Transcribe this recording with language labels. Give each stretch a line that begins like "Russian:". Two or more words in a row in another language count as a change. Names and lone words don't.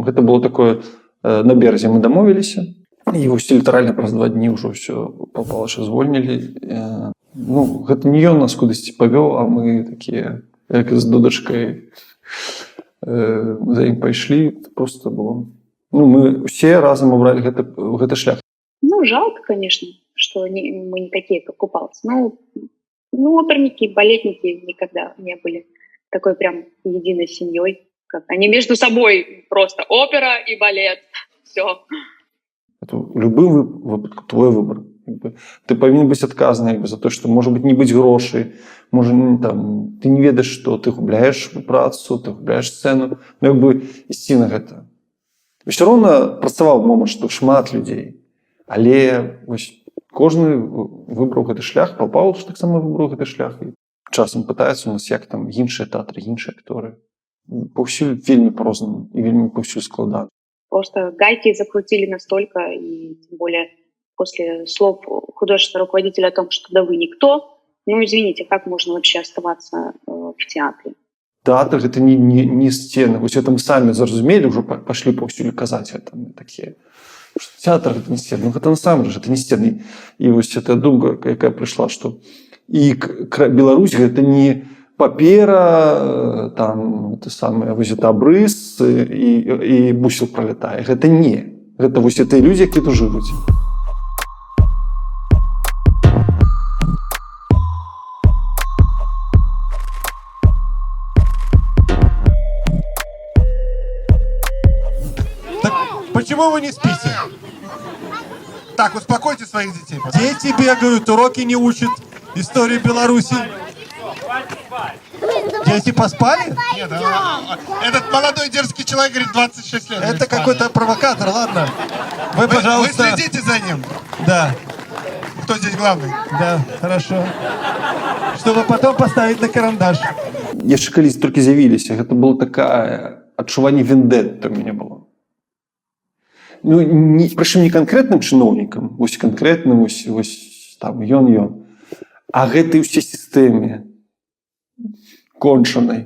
Belarusian: Гэта было такое, на беразе мы дамовіліся, і вось літаральна праз 2 дні ўжо ўсё папала, што звольнілі. Ну, гэта не ён нас кудысьці павёў, а мы такія, як з дудачкай, за ім пайшлі.
Russian: Просто было.
Belarusian: Ну, мы все разом абралі гэты шлях. Ну,
Russian: жалко, конечно, что мы не такие, как Купалс. Ну, оперники, балетники никогда не были такой прям единой семьей. Как они между собой просто опера и балет. Все. Это любым выпадку твой выбор.
Belarusian: Ты павінен быць адказны за то, што можа быць не быць грошай, можа там ты не ведаеш, што ты губляеш працу, ты губляеш сцэну, ісці на гэта. Усё роўна працаваў момант, што шмат людзей, але кожны выбраў гэты шлях, Паўл таксама выбраў гэты шлях. І часам пытаецца у нас, як там іншыя тэатры, іншыя акторы. Паўсюль вельмі по-рознаму і вельмі паўсюль складана.
Russian: Просто гайки закрутили настолько, и тем более после слов художественного руководителя о том, что да вы никто, ну извините, как можно вообще оставаться в театре?
Belarusian: Тэатр гэта не сцены. Вось это мы самі зразумелі, ўжо пашлі паўсюль казаць гэта такія. Тэатр гэта не сцены. Ну гэта насамрэч, гэта не сцены. І вось эта думка, якая прыйшла, што і Беларусь гэта не папера, там те самае вось это абрыс і бусел пролетае. Гэта не. Гэта вось это ілюзія, які тут жывуць.
Russian: Так почему вы не спите? Так, успокойте своих детей. Дети бегают, уроки не учат, историю Беларуси. Дети поспали? Нет, этот молодой дерзкий человек говорит 26 лет. Это какой-то провокатор, ладно. Вы, пожалуйста... Вы следите за ним? Да. Кто здесь главный? Да, хорошо. Чтобы потом поставить на карандаш.
Belarusian: Яшчэ калісь толькі з'явіліся, гэта было такое адчуванне вендетты у мяне было. Ну, прычым не канкрэтным чыноўнікам, вось канкрэтным, вось там, ён. А гэтай усе сістэме кончанай.